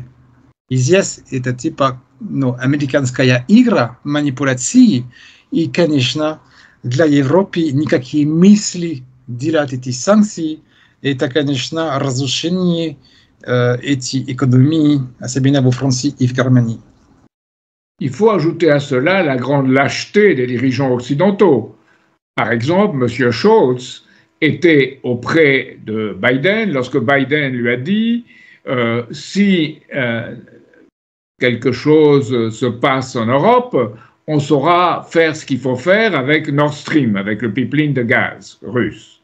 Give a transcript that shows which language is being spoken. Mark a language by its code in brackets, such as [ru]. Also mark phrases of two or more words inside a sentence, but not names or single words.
[ru] И здесь это типа американская игра, манипуляции, и, конечно, для Европы никакие мысли делать эти санкции, это, конечно, разрушение этой экономии, особенно во Франции и в Германии. [fr] Il faut ajouter à cela la grande lâcheté des dirigeants occidentaux. Par exemple, M. Scholz était auprès de Biden lorsque Biden lui a dit si quelque chose se passe en Europe, on saura faire ce qu'il faut faire avec Nord Stream, avec le pipeline de gaz russe.